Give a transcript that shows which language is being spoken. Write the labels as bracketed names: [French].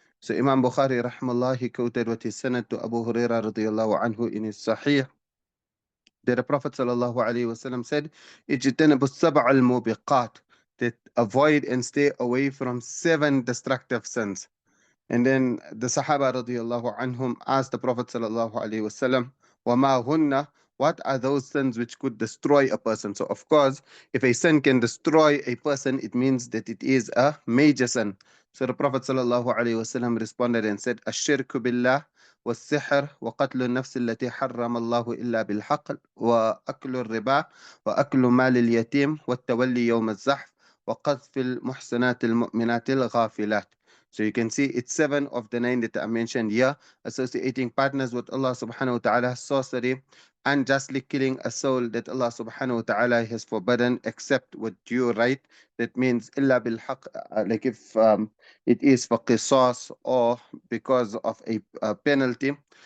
[English] So Imam Bukhari rahmallah, he quoted what he sent to Abu Hurairah radiyallahu anhu in his Sahih, that the Prophet sallallahu alaihi wasallam said, [Arabic] "Ijtanibu as-sab'a al-mubiqat," [English] that avoid and stay away from 7 destructive sins. And then the Sahaba radiyallahu anhum asked the Prophet sallallahu alaihi wasallam, [Arabic] "Wama hunna?" [English] What are those sins which could destroy a person? So of course, if a sin can destroy a person, it means that it is a major sin. So the Prophet sallallahu alaihi wasallam responded and said, [Arabic] "Ash-shirku billah والسحر وقتل النفس التي حرم الله إلا بالحق وأكل الربا وأكل مال اليتيم والتولي يوم الزحف وقذف المحسنات المؤمنات الغافلات." [English] So you can see it's 7 of the 9 that are mentioned here: associating partners with Allah subhanahu wa ta'ala, sorcery, unjustly killing a soul that Allah subhanahu wa ta'ala has forbidden except with due right. That means [Arabic] illa bil haqq, [English] like if it is for qisas or because of a penalty.